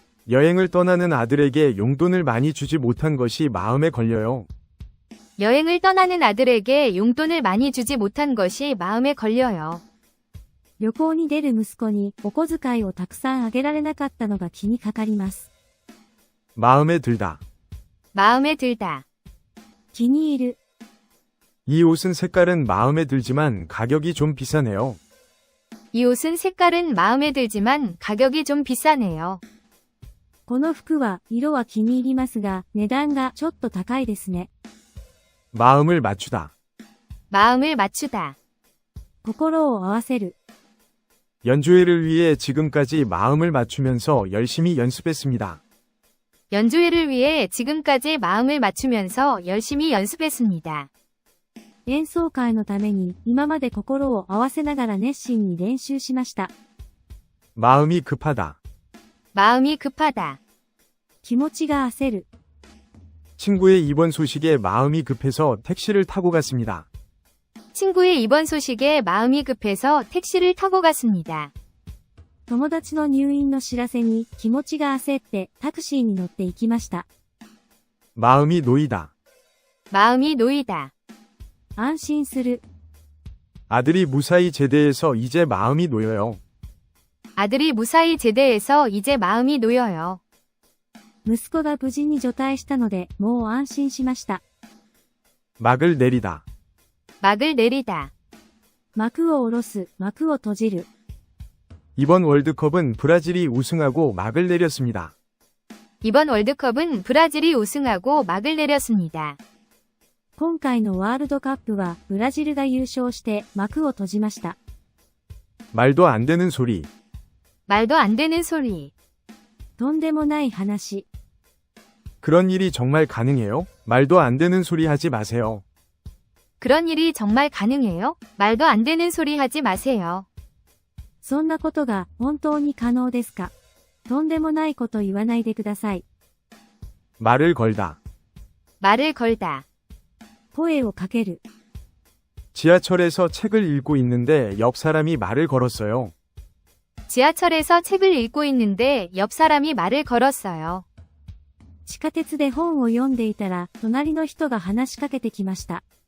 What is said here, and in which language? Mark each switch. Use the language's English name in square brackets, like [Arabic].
[Korean] 여행을 떠나는 아들에게 용돈을 많이 주지 못한 것이 마음에 걸려요. 여행을 떠나는 아들에게 용돈을 많이 주지 못한 것이 마음에 걸려요. [Japanese] 旅行に出る息子にお小遣いをたくさんあげられなかったのが気にかかります. [Korean] 마음에 들다. 마음에 들다. [Japanese] 気に入る. [Korean] 이 옷은 색깔은 마음에 들지만 가격이 좀 비싸네요. 이 옷은 색깔은 마음에 들지만 가격이 좀 비싸네요. [Japanese] この服は色は気に入りますが、値段がちょっと高いですね。 [Korean] 마음을 맞추다. 마음을 맞추다. [Japanese] 心を合わせる。 [Korean] 연주회를 위해 지금까지 마음을 맞추면서 열심히 연습했습니다. 연주회를 위해 지금까지 마음을 맞추면서 열심히 연습했습니다. [Japanese] 演奏会のために今まで心を合わせながら熱心に練習しました。 [Korean] 마음이 급하다. 마음이 급하다. [Japanese] 気持ちが焦る。 [Korean] 친구의 입원 소식에 마음이 급해서 택시를 타고 갔습니다. 친구의 입원 소식에 마음이 급해서 택시를 타고 갔습니다. [Japanese] 友達の入院の知らせに気持ちが焦ってタクシーに乗って行きました。 [Korean] 마음이 놓이다. 마음이 놓이다. [Japanese] 安心する。 [Korean] 아들이 무사히 제대해서 이제 마음이 놓여요. 아들이 무사히 제대해서 이제 마음이 놓여요. [Japanese] 息子が無事に除隊したのでもう安心しました。 [Korean] 막을 내리다. 막을 내리다. [Japanese] 幕を下ろす、幕を閉じる。 [Korean] 이번 월드컵은 브라질이 우승하고 막을 내렸습니다. 이번 월드컵은 브라질이 우승하고 막을 내렸습니다. [Japanese] 今回のワールドカップはブラジルが優勝して幕を閉じました。 [Korean] 말도 안 되는 소리. 말도 안 되는 소리. [Japanese] とんでもない話。 [Korean] 그런 일이 정말 가능해요? 말도 안 되는 소리 하지 마세요. 그런 일이 정말 가능해요? 말도 안 되는 소리 하지 마세요. [Japanese] そんなことが本当に可能ですか？とんでもないこと言わないでください。 [Korean] 말을 걸다. 말을 걸다. [Japanese] 声をかける。 [Korean] 지하철에서 책을 읽고 있는데 옆 사람이 말을 걸었어요. 지하철에서 책을 읽고 있는데 옆 사람이 말을 걸었어요. [Japanese] 地下鉄で本を読んでいたら隣の人が話しかけてきました。